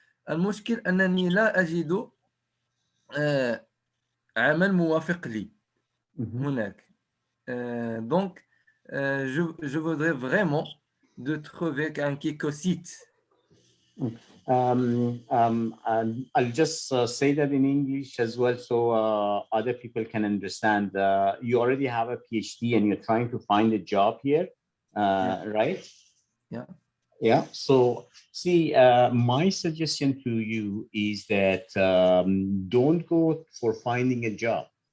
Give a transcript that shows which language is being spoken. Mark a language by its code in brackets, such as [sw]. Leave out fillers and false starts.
[ar] المشكل أنني لا أجد عمل موافق لي هناك. [fr] Donc, je voudrais vraiment de trouver quelque site. [en] I'll just say that in English as well, so other people can understand. You already have a PhD and you're trying to find a job here, right? Yeah. Yeah. So, see, my suggestion to you is that don't go for finding a job.